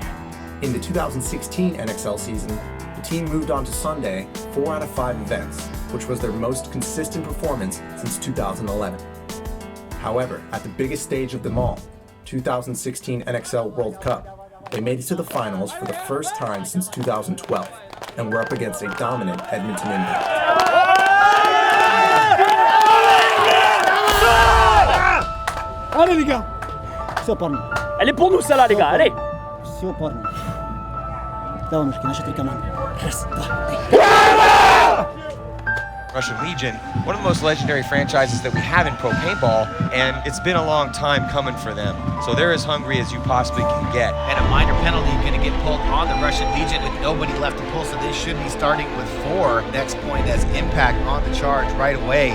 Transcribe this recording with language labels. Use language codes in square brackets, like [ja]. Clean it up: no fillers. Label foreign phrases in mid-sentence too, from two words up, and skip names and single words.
[en] In the 2016 NXL season, the team moved on to Sunday 4 out of 5 events, which was their most consistent performance since 2011. However, at the biggest stage of them all, 2016 NXL World Cup, they made it to the finals for the first time since 2012, and were up against a dominant Edmonton Impact. [fr] Allez les gars. [ru] Все, парни. [fr] Elle est pour nous celle-là les gars, allez. [ru] Все, парни. Давай, мужики, наши 3 команды. Раз, два, три. [en] Russian Legion, one of the most legendary franchises that we have in pro paintball, and it's been a long time coming for them. So they're as hungry as you possibly can get. And a minor penalty going to get pulled on the Russian Legion with nobody left to pull, so they should be starting with 4. Next point as Impact on the charge right away.